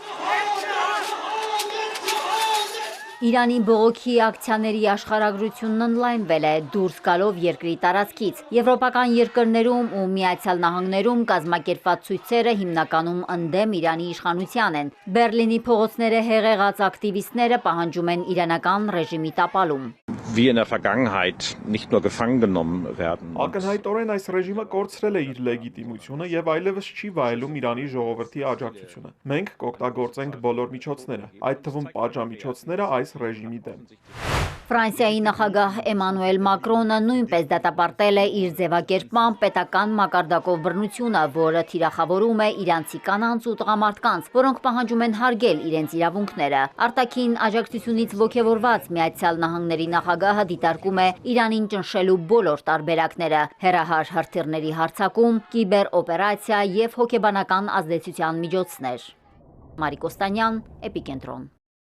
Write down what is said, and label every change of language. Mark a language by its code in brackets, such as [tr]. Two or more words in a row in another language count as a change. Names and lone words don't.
[hy] Իրանի բողոքի ակցիաների աշխարհագրությունն ընդլայնվել է, դուրս գալով երկրի տարածքից։ Եվրոպական երկրներում ու Միացյալ Նահանգներում կազմակերպված ցույցերը հիմնականում ընդդեմ Իրանի իշխանության են։ Բերլինի փողոցները հեղեղած ակտիվիստները պահանջում են իրանական ռեժիմի տապալում։ [de] Wie in der Vergangenheit nicht nur gefangen genommen werden. [hy] Ակնհայտորեն այս ռեժիմը կորցրել է իր լեգիտիմությունը եւ այլևս չի վայելում Իրանի ժողովրդի աջակցությունը։ Մենք կօգտագործենք բոլոր միջոցները, այդ թվում պատժամիջոցները այս ռեժիմի դեմ։ Ֆրանսիայի նախագահ Էմանուել Մակրոնը նույնպես դատապարտել է իր ձևակերպման պետական մակարդակով բռնությունը, որը թիրախավորում է իրանցի կանանց ու տղամարդկանց, որոնք պահանջում են հարգել իրենց իրավունքները։ Արտաքին աջակցությունից ոգևորված Միացյալ Նահանգների նախագահը դիտարկում է Իրանին ճնշելու բոլոր տարբերակները՝ հեռահար հրթիռների հարձակում, կիբերօպերացիա և հոգեբանական ազդեցության միջոցներ։ Մարիկ Օստանյան, Էպիկենտրոն։